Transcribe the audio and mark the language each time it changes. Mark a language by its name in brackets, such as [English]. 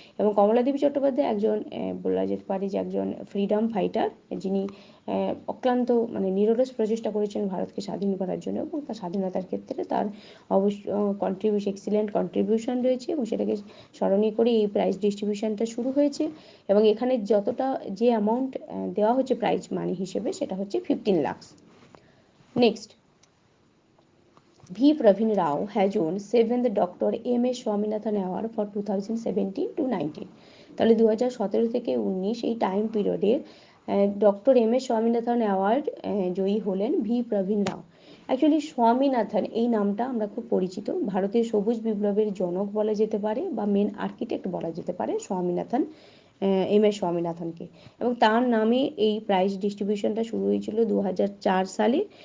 [Bangla] এবং কমলা দেবী চট্টোপাধ্যায় একজন বলা যেতে পারে যে একজন ফ্রিডম ফাইটার, যিনি অক্লান্ত মানে নিরলস প্রচেষ্টা করেছেন ভারতকে স্বাধীন করার জন্য, এবং তার স্বাধীনতার ক্ষেত্রে তার অবশ্য এক্সিলেন্ট কন্ট্রিবিউশন রয়েছে, এবং সেটাকে স্মরণীয় করে এই প্রাইজ ডিস্ট্রিবিউশনটা শুরু হয়েছে। এবং এখানে যে অ্যামাউন্ট দেওয়া হচ্ছে প্রাইজ মানি হিসেবে, সেটা হচ্ছে 15 lakh. Next, [English] V. Pravin Rao has won 7th Dr. M.S. Swaminathan Award for 2017 to 19। [Bangla] তাহলে 2017 থেকে 19 এই টাইম পিরিয়ডে doctor M S Swaminathan award জয়ী হলেন ভি প্রবীণ রাও। অ্যাকচুয়ালি স্বামীনাথন এই নামটা আমরা খুব পরিচিত, ভারতের সবুজ বিপ্লবের জনক বলা যেতে পারে বা মেন আর্কিটেক্ট বলা যেতে পারে স্বামীনাথন, এম এস স্বামীনাথনকে, এবং তার নামে এই প্রাইজ ডিস্ট্রিবিউশনটা শুরু হয়েছিল 2004 সালে।